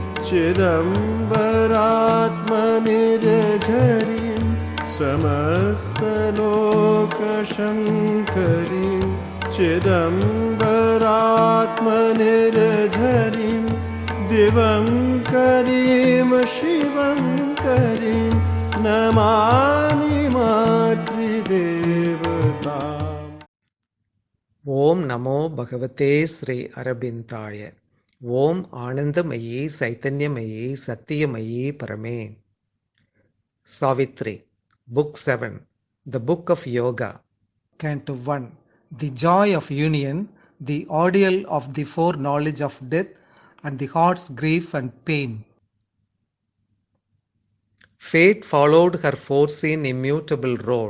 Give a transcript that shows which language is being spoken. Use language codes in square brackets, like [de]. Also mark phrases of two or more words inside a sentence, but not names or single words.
[sa] चिदम्बरात्मनिर्झरीं समस्तलोकशङ्करीं चिदम्बरात्मनिर्झरीं दिवङ्करीं शिवङ्करीं नमामि मातृदेवताम्। ॐ नमो भगवते श्री अरबिन्दाय. ॐ आनन्दमयि चैतन्यमयि सत्यमयि परमे. [en] Savitri, Book 7, The Book of Yoga. Canto 1, The Joy of Union, the Ordeal of the Foreknowledge of Death, and the Heart's Grief and Pain. Fate followed her foreseen immutable road.